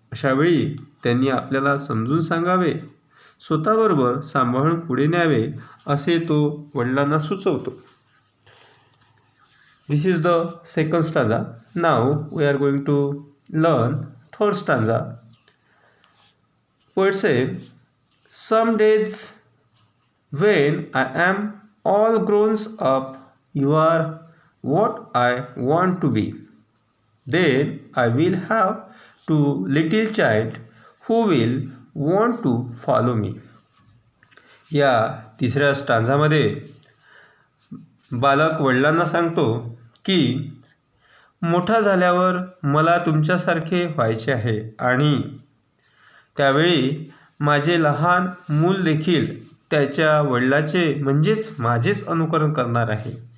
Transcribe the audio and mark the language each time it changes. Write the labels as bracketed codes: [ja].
[mr] अशावेळी त्यांनी आपल्याला समजून सांगावे, स्वतःबरोबर सांभाळून पुढे न्यावे, असे तो वडिलांना सुचवतो. [en] This is the second stanza. Now we are going to learn third stanza. Poet say, some days when I am all grown up, you are what I want to be. Then I will have two little child who will want to follow me. [mr] या तिसऱ्या स्टांजामध्ये बालक वडिलांना सांगतो की मोठा झाल्यावर मला तुमच्यासारखे व्हायचे आहे आणि त्यावेळी माझे लहान मूल देखील त्याच्या वडिलाचे म्हणजेच माझेच अनुकरण करणार आहे.